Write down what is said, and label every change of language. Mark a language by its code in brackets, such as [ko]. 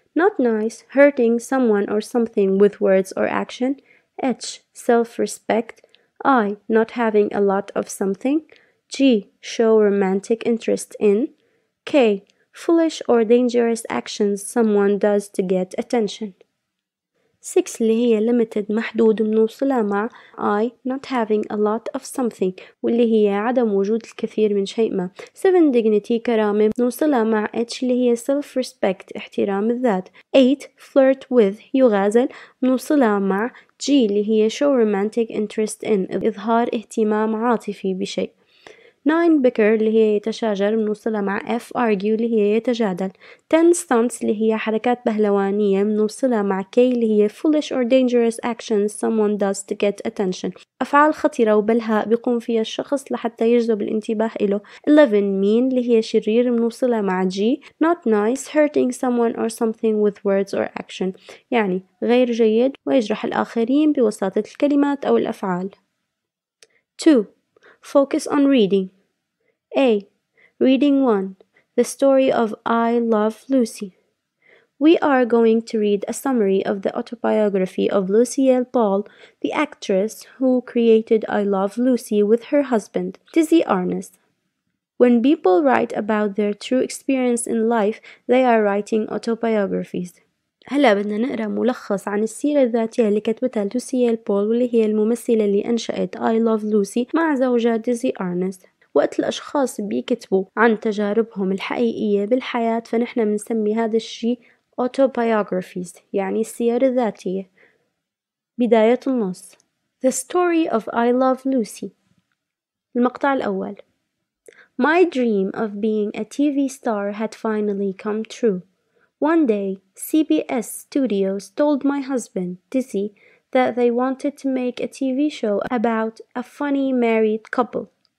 [en] Not nice, hurting someone or something with words or action. H. Self-respect. I. Not having a lot of something. G. Show romantic interest in. K. Foolish or dangerous actions someone does to get attention. [ar] 6 اللي هي limited محدود بنوصلها مع I [en] not having a lot of something [ar] واللي هي عدم وجود الكثير من شيء ما. 7 dignity كرامة بنوصلها مع H اللي هي [en] self respect [ar] احترام الذات. 8 flirt with يغازل بنوصلها مع G اللي هي [en] show romantic interest in [ar] إظهار اهتمام عاطفي بشيء. 9 bicker اللي هي يتشاجر بنوصلها مع F argue اللي هي يتجادل. 10 stunts اللي هي حركات بهلوانية بنوصلها مع K اللي هي [en] foolish or dangerous actions someone does to get attention. [ar] أفعال خطرة وبلهاء بيقوم فيها الشخص لحتى يجذب الانتباه إله. 11 mean اللي هي شرير بنوصلها مع G [en] not nice hurting someone or something with words or action [ar] يعني غير جيد ويجرح الآخرين بوساطة الكلمات أو الأفعال. [en] 2. Focus on reading. A. Reading 1. The story of I Love Lucy. We are going to read a summary of the autobiography of Lucille Ball, the actress who created I Love Lucy with her husband, Dizzy Arness. When people write about their true experience in life, they are writing autobiographies. [ar] هلا بدنا نقرأ ملخص عن السيرة الذاتية اللي كتبتها لوسييل بول واللي هي الممثلة اللي أنشأت I Love Lucy مع زوجها ديزي أرنست. وقت الأشخاص بيكتبوا عن تجاربهم الحقيقية بالحياة فنحن بنسمي هذا الشيء autobiographies يعني السير الذاتية. بداية النص The story of I Love Lucy. المقطع الأول [en] My dream of being a TV star had finally come true. One day, CBS Studios told my husband, Dizzy, that they wanted to make a TV show about a funny married couple.